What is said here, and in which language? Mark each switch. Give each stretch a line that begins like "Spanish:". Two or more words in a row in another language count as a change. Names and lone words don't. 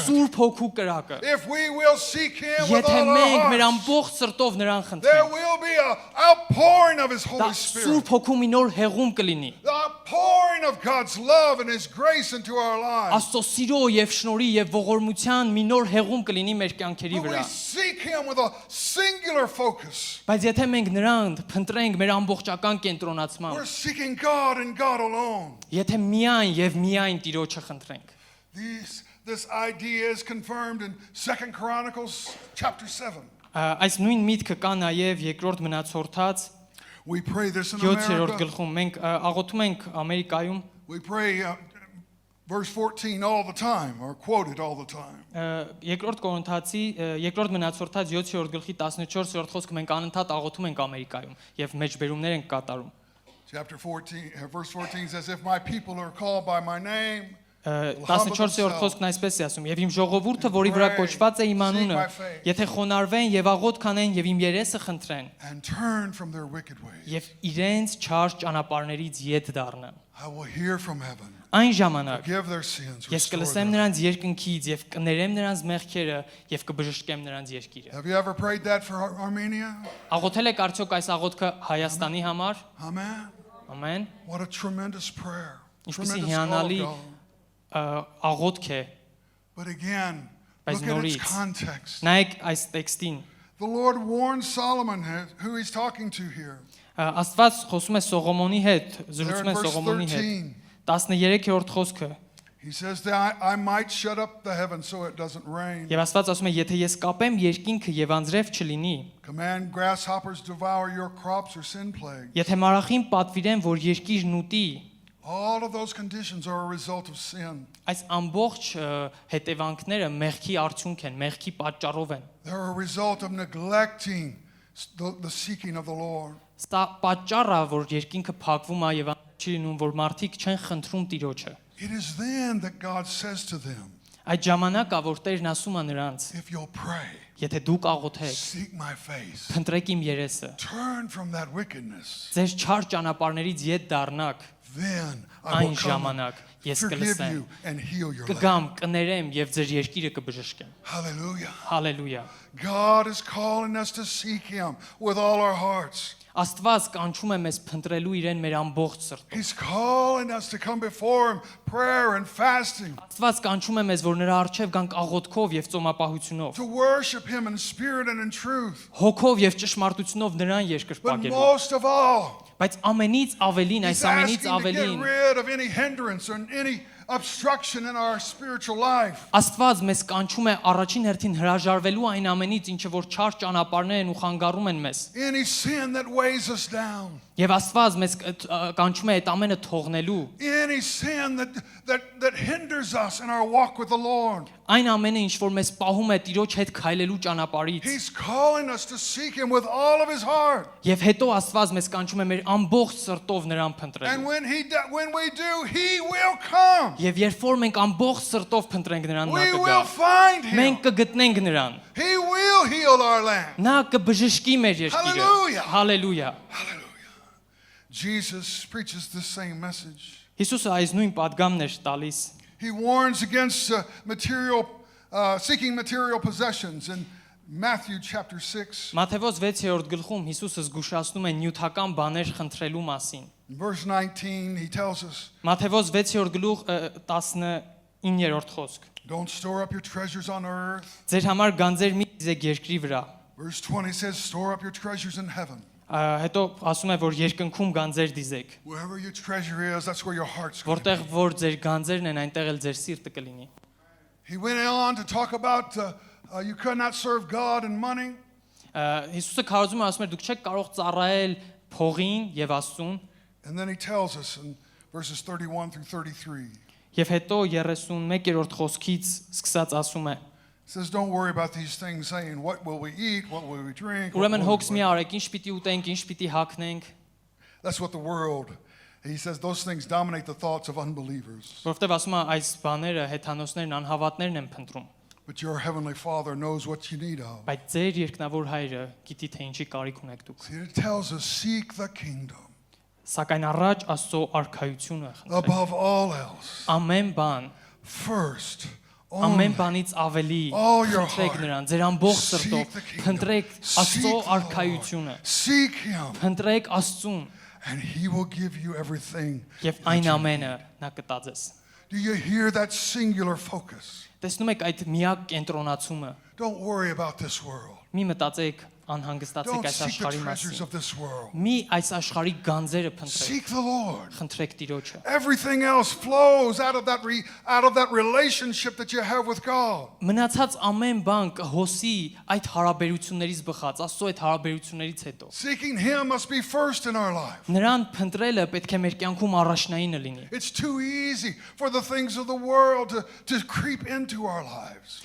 Armenian: Սուրբ հոգու կրակը։
English: If we will seek Him with
Armenian: Եթե
English: all
Armenian: մենք
English: our
Armenian: մեր
English: hearts,
Armenian: ամբողջ սրտով նրան
English: there
Armenian: խնդրենք,
English: will be an outpouring of His
Armenian: դա
English: Holy Spirit.
Armenian: Սուրբ հոգու մի նոր հեղում կլինի։
English: The outpouring of God's love and His grace into our lives.
Armenian: Աստծո սիրո եւ շնորհի եւ ողորմության մի նոր հեղում կլինի մեր կյանքերի
English: When
Armenian: վրա։
English: we seek Him with a singular focus,
Armenian: Բայց եթե մենք նրան փնտրենք մեր ամբողջական կենտրոնացմամբ,
English: we're seeking God and God alone.
Armenian: եթե միայն եւ միայն Տիրոջը խնդրենք,
English: This idea is confirmed in 2 Chronicles chapter 7.
Armenian: այս նույն միտքը կա նաեւ երկրորդ մնացորդած
English: We pray this in
Armenian: 7-րդ
English: America.
Armenian: գլխում մենք աղոթում ենք Ամերիկայում
English: We pray verse 14 all the time, or quote it all the time.
Armenian: երկրորդ Կորինթացի երկրորդ մնացորդած 7-րդ գլխի 14-րդ խոսքը մենք անընդհատ աղոթում ենք Ամերիկայում եւ մեջբերումներ ենք կատարում։
English: Chapter 14, verse 14 says, if my people are called by my name,
Armenian: 14-րդ խոսքն այսպես է ասում. Եվ իմ ժողովուրդը, որի վրա կոչված է իմ անունը, եթե խոնարհվեն եւ աղոթ կանեն եւ իմ երեսը խնդրեն,
English: and turn from their wicked ways,
Armenian: եւ իրենց չար ճանապարհներից ետ դառնան,
English: I will hear from heaven,
Armenian: այն ժամանակ
English: forgive their sins,
Armenian: ես
English: restore
Armenian: կլսեմ
English: them.
Armenian: նրանց երկնքից եւ կներեմ նրանց մեղքերը եւ կբժշկեմ նրանց երկիրը։
English: Have you ever prayed that for Armenia?
Armenian: Աղոթել եք արդյոք այս աղոթքը Հայաստանի համար։
English: Amen.
Armenian: Ամեն։
English: What a tremendous prayer.
Armenian: Ինչպեսի
English: Tremendous call of
Armenian: հիանալի
English: God.
Armenian: աղոթք է։
English: But again,
Armenian: Բայց
English: look at its
Armenian: նորից
English: context.
Armenian: նայեք այս տեքստին։
English: The Lord warned Solomon, who he's talking to here.
Armenian: Աստված խոսում է Սողոմոնի հետ,
English: There
Armenian: զրուցում
English: in
Armenian: է
English: verse
Armenian: Սողոմոնի հետ։
English: 13,
Armenian: 13-րդ խոսքը։
English: he says that I might shut up the heavens so it doesn't rain.
Armenian: Եվ Աստված ասում է, եթե ես կապեմ երկինքը եւ անձրև չլինի,
English: Command grasshoppers devour your crops or sin plague.
Armenian: եթե մարախին պատվիրեն, որ երկիրն ուտի,
English: All of those conditions are a result of sin.
Armenian: այս ամբողջ հետևանքները մեղքի արդյունք են, մեղքի պատճառով են։
English: They're a result of neglecting the seeking of the Lord.
Armenian: Սա պատճառը, որ երկինքը փակվում է եւ չի լինում, որ մարդիկ չեն խնդրում Տիրոջը։
English: It is then that God says to them,
Armenian: Այդ ժամանակա, որ Տերն ասում է նրանց,
English: if you'll pray,
Armenian: եթե դուք աղոթեք,
English: seek my face,
Armenian: փնտրեք իմ երեսը,
English: turn from that wickedness,
Armenian: ձեր չար ճանապարհներից ետ դառնաք,
English: then I will
Armenian: այն
English: come
Armenian: ժամանակ ես
English: forgive
Armenian: կլսեմ,
English: you and heal your land.
Armenian: կգամ, կներեմ եւ ձեր երկիրը կբժշկեմ։
English: Hallelujah.
Armenian: Հալելույա։
English: God is calling us to seek him with all our hearts.
Armenian: Աստված կանչում է մեզ փնտրելու իրեն մեր ամբողջ սրտով։
English: He's calling us to come before him, prayer and fasting,
Armenian: Աստված կանչում է մեզ, որ նրա առջև գանք աղոթքով եւ ծոմապահությունով,
English: to worship him in spirit and in truth.
Armenian: հոգով եւ ճշմարտությունով նրան
English: But
Armenian: երկրպագելու։
English: most of all,
Armenian: Բայց ամենից ավելին, այս
English: he's
Armenian: ամենից
English: asking to get
Armenian: ավելին
English: rid of any hindrance or any obstruction in our spiritual life.
Armenian: Աստված մեզ կանչում է առաջին հերթին հրաժարվելու այն ամենից, ինչը որ չար ճանապարհներ են ու խանգարում են մեզ։
English: Any sin that weighs us down.
Armenian: Եվ Աստված մեզ կանչում է այդ ամենը թողնելու,
English: Any sin that hinders us in our walk with the Lord.
Armenian: այն ամենը, ինչ որ մեզ պահում է Տիրոջ հետ քայլելու ճանապարհից։
English: He's calling us to seek him with all of his heart.
Armenian: Եվ հետո Աստված մեզ կանչում է մեր ամբողջ սրտով նրան
English: And
Armenian: փնտրելու։
English: when we do, he will come.
Armenian: Եվ երբ որ մենք ամբողջ սրտով փնտրենք նրան, նա
English: We
Armenian: կգա։
English: will find him.
Armenian: Մենք կգտնենք նրան։
English: He will heal our land.
Armenian: Նա կբժշկի մեր երկիրը։
English: Hallelujah.
Armenian: Hallelujah։
English: Hallelujah. Jesus preaches the same message.
Armenian: Հիսուսը այս նույն падգամն էր տալիս։
English: He warns against seeking material possessions in Matthew chapter 6.
Armenian: Մատթեոս 6-րդ գլխում Հիսուսը զգուշացնում է նյութական բաներ խնդրելու մասին։
English: In verse 19, he tells us,
Armenian: Մատթեոս 6-րդ գլուխ 19-րդ խոսք։
English: don't store up your treasures on earth.
Armenian: Ձեր համար գանձեր մի դիզեք երկրի վրա։
English: Verse 20 says, store up your treasures in heaven.
Armenian: Հետո ասում է, որ երկնքում գանձեր դիզեք։
English: Wherever your treasure is, that's where your heart's going to be.
Armenian: Որտեղ որ ձեր գանձերն են, այնտեղ էլ ձեր սիրտը կլինի։
English: He went on to talk about you could not serve God and money.
Armenian: Հիսուսը քարոզում է, ասում է, դուք չեք կարող ծառայել փողին եւ Աստծուն։
English: And then he tells us in verses 31 through 33.
Armenian: Եվ հետո 31-րդ խոսքից սկսած ասում է.
English: He says, don't worry about these things, saying, what will we eat, what will we drink?
Armenian: Ուրեմն հոգս մի արեք, ինչ պիտի ուտենք, ինչ պիտի հագնենք,
English: That's what the world, he says, those things dominate the thoughts of unbelievers.
Armenian: որովհետեւ ասում է այս բաները հեթանոսներն անհավատներն են փնտրում։
English: But your heavenly Father knows what you need of.
Armenian: Բայց ձեր երկնավոր հայրը գիտի թե ինչի կարիք ունեք դուք։
English: See, it tells us, seek the kingdom
Armenian: Սակայն առաջ Աստծո արքայությունը խնդրեք։
English: above all else.
Armenian: Ամեն բան,
English: First,
Armenian: ամեն
English: only.
Armenian: բանից ավելի
English: All your
Armenian: խնդրեք
English: heart.
Armenian: նրան, ձեր ամբողջ
English: Seek
Armenian: սրտով
English: the kingdom.
Armenian: խնդրեք
English: Seek
Armenian: Աստծո
English: the Lord.
Armenian: արքայությունը,
English: Seek Him,
Armenian: խնդրեք Աստծուն
English: and He will give you everything.
Armenian: եւ
English: that
Armenian: այն
English: you
Armenian: ամենը
English: need.
Armenian: նա կտա ձեզ։
English: Do you hear that singular focus?
Armenian: Տեսնում եք այդ միակ կենտրոնացումը։
English: Don't worry about this world.
Armenian: Մի մտածեք անհանգստացեք
English: Don't
Armenian: այս
English: seek the
Armenian: աշխարհի
English: treasures
Armenian: մասին։
English: of this world.
Armenian: Մի այս աշխարհի գանձերը փնտրեք,
English: Seek the Lord.
Armenian: խնդրեք Տիրոջը։
English: Everything else flows out of that relationship that you have with God.
Armenian: Մնացած ամեն բան կհոսի այդ հարաբերություններից բխած, Աստծո այդ հարաբերություններից հետո։
English: Seeking Him must be first in our life.
Armenian: Նրան փնտրելը պետք է մեր կյանքում առաջնայինը լինի։
English: It's too easy for the things of the world to creep into our lives.